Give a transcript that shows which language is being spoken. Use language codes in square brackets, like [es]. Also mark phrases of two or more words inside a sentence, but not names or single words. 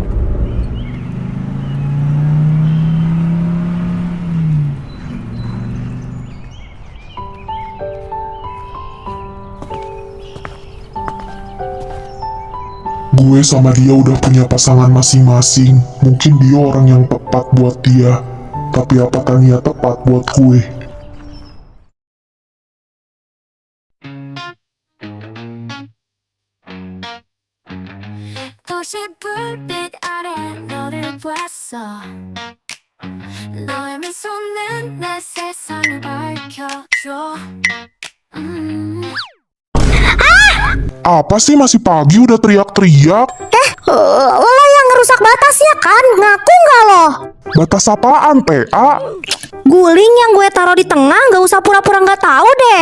[id] Gue sama dia udah punya pasangan masing-masing. Mungkin dia orang yang tepat buat dia. Tapi apakah dia tepat buat gue? [ko] 도시 불빛 아래 너를 보았어 너의 미소는 내 세상을 밝혀줘 [id] Apa sih masih pagi udah teriak-teriak? Lo yang ngerusak batasnya kan? Ngaku nggak lo? Batas apaan, PA? Guling yang gue taruh di tengah, nggak usah pura-pura nggak tahu deh.